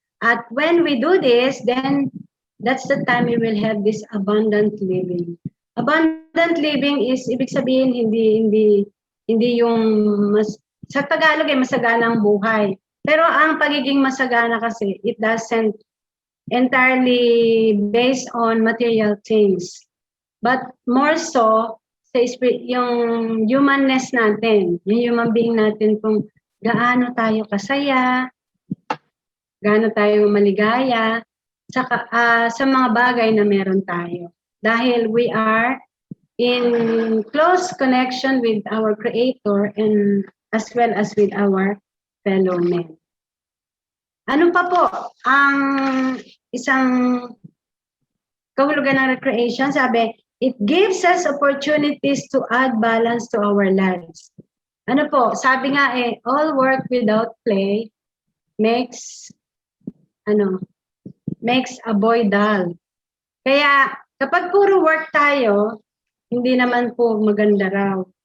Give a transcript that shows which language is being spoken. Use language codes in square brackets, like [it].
[en] At when we do this, then that's the time we will have this abundant living. Abundant living is [tl] ibig sabihin hindi yung sa Tagalog ay masaganang buhay. Pero ang pagiging masagana kasi [en] it doesn't entirely based on material things. But more so [tl] sa yung humanness natin, yung human being natin kung gaano tayo kasaya, gaano tayo maligaya sa mga bagay na meron tayo. Dahil [en] we are in close connection with our Creator and as well as with our fellow men. [tl] Ano pa po ang isang kahulugan ng recreation? [en] Sabi, it gives us opportunities to add balance to our lives. [tl] Ano po? Sabi nga [en] all work without play makes a boy dull. [tl] Kaya kapag puro work tayo, hindi naman po maganda raw.